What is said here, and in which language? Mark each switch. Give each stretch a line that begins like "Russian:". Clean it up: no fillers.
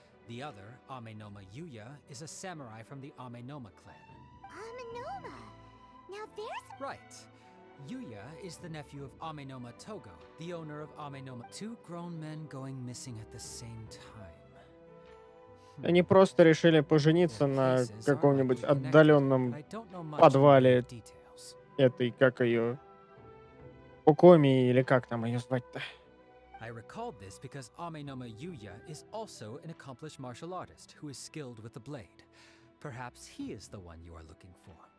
English: The other, Amenoma Yuya, is a samurai from the Amenoma clan. Amenoma? Now there's... Right. Yuya is the nephew of Amenoma Togo, the owner of Amenoma. Two grown men going missing at the same time.
Russian: Они просто решили пожениться на каком-нибудь отдаленном подвале этой, как ее, Кокоми или как там ее звать-то?
English: I recalled this because Amenoma Yuya is also an accomplished martial artist who is skilled with the blade. Perhaps he is the one you are looking for.